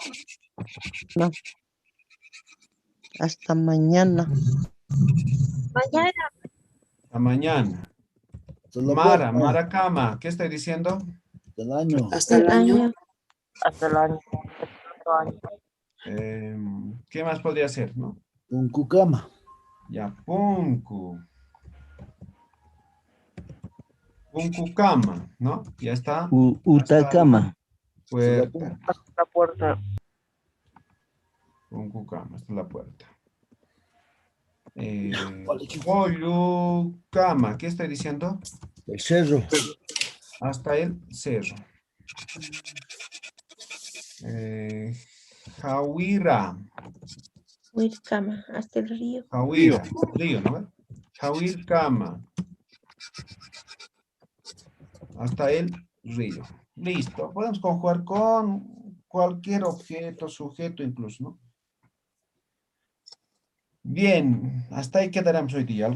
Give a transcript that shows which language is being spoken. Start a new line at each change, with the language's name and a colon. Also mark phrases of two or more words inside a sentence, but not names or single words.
Spanish: Hasta mañana. Mañana. Hasta mañana. Hasta la Mara, próxima.
Aymara: Mara Kama.
Spanish: ¿Qué estoy diciendo? Hasta el año. Hasta el año. Hasta el año. Otro año. ¿Qué más podría ser, no? Punkucama. Ya,
Aymara: Punku. Punkukama,
Spanish: ¿no? Ya está. Utacama. Puerta. Hasta la puerta. Punkukama, hasta la puerta. Poyucama, ¿qué estoy diciendo? El cerro. Hasta el cerro. Jawira. Huircama, hasta el río. Jawira. Río, ¿no? Jawircama. Hasta el río. Listo. Podemos conjugar con cualquier objeto, sujeto incluso, ¿no? Bien, hasta ahí quedaremos hoy día.